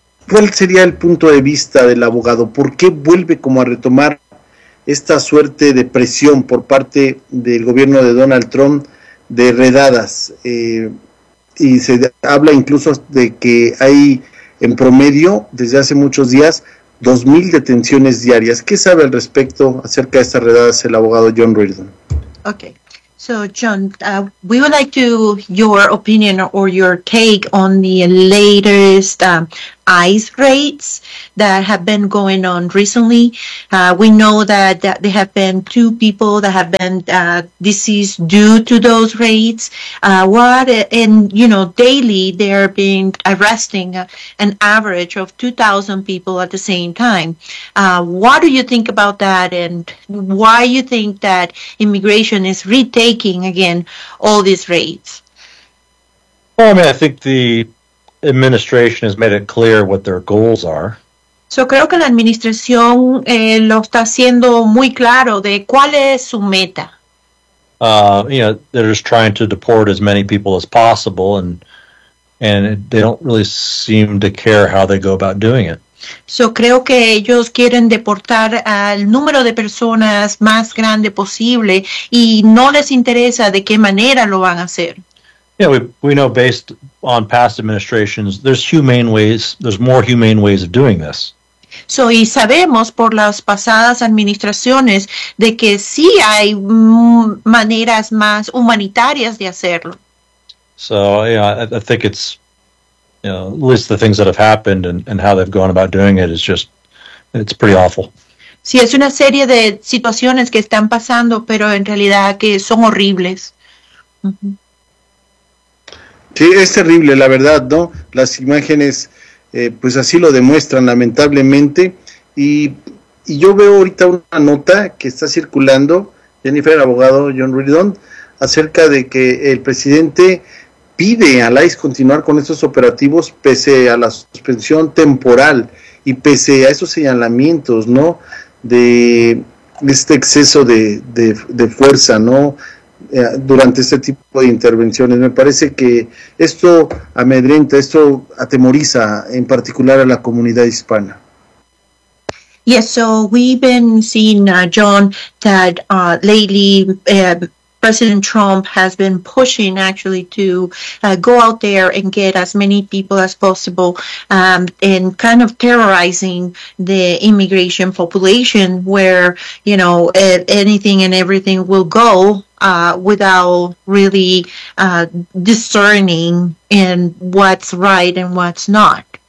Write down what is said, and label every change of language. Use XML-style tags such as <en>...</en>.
<es>¿Cuál sería el punto de vista del abogado? ¿Por qué vuelve como a retomar esta suerte de presión por parte del gobierno de Donald Trump de redadas? Y se habla incluso de que hay en promedio desde hace muchos días 2,000 detenciones diarias. ¿Qué sabe al respecto acerca de estas redadas el abogado John Reardon?</es> <en>Okay. So John, we would like to your opinion or your take on the latest ICE raids that have been going on recently. We know that there have been two people that have been deceased due to those raids. Daily they are being arresting an average of 2,000 people at the same time. What do you think about that, and why you think that immigration is retaking again all these raids? Well, I mean, I think the administration has made it clear what their goals are.</en> <es>So creo que la administración lo está haciendo muy claro de cuál es su meta.</es> <en>They're just trying to deport as many people as possible, and they don't really seem to care how they go about doing it.</en> <es>So creo que ellos quieren deportar al número de personas más grande posible y no les interesa de qué manera lo van a hacer.</es> <en>Yeah, we know based on past administrations, there's more humane ways of doing this.</en> <es>So, y sabemos por las pasadas administraciones de que sí hay maneras más humanitarias de hacerlo.</es> <en>So, yeah, I think it's, at least the things that have happened and how they've gone about doing it is just, it's pretty awful.</en> <es>Sí, es una serie de situaciones que están pasando, pero en realidad que son horribles. Sí, es terrible, la verdad, ¿no? Las imágenes, pues así lo demuestran, lamentablemente. Y yo veo ahorita una nota que está circulando, Jennifer, abogado John Reardon, acerca de que el presidente pide a ICE continuar con estos operativos pese a la suspensión temporal y pese a esos señalamientos, ¿no? de este exceso de fuerza, ¿no? Durante este tipo de intervenciones. Me parece que esto amedrenta, esto atemoriza en particular a la comunidad hispana.</es> <en>Yes, so we've been seeing, John, that lately President Trump has been pushing actually to go out there and get as many people as possible and kind of terrorizing the immigration population where, you know, anything and everything will go without really discerning in what's right and what's not.</en>